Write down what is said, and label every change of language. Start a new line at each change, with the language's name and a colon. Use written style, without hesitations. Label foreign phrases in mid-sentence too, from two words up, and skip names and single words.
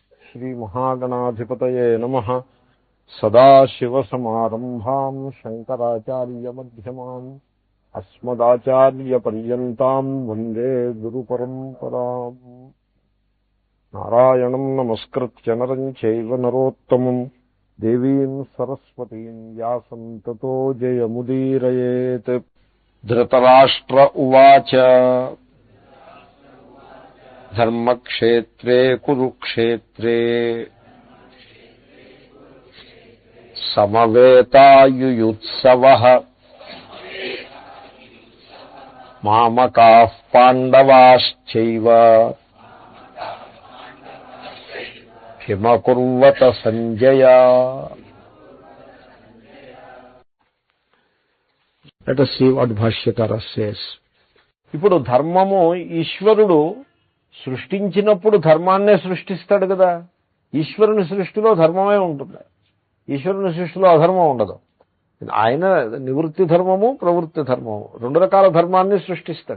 Sanskrit: శ్రీమహాగణాధిపతయే నమః. సదాశివసమారంభాం శంకరాచార్యమధ్యమాం అస్మదాచార్యపర్యంతాం వందే గురుపరంపరాం. నారాయణం నమస్కృత్య నరం చైవ నరోత్తమం దేవీం సరస్వతీం వ్యాసం తతో జయముదీరయేత్. ధృతరాష్ట్ర ఉవాచ ధర్మక్షేత్రే కురుక్షేత్రే సమవేతాయుయుత్సవః మామకాః పాండవాశ్చైవ కిమకుర్వత సంజయ.
English: Let us see what Bhashyakara says.
Telugu: ఇప్పుడు ధర్మము ఈశ్వరుడు సృష్టించినప్పుడు ధర్మాన్నే సృష్టిస్తాడు కదా. ఈశ్వరుని సృష్టిలో ధర్మమే ఉంటుంది, ఈశ్వరుని సృష్టిలో అధర్మం ఉండదు. ఆయన నివృత్తి ధర్మము ప్రవృత్తి ధర్మము రెండు రకాల ధర్మాన్ని సృష్టిస్తాడు.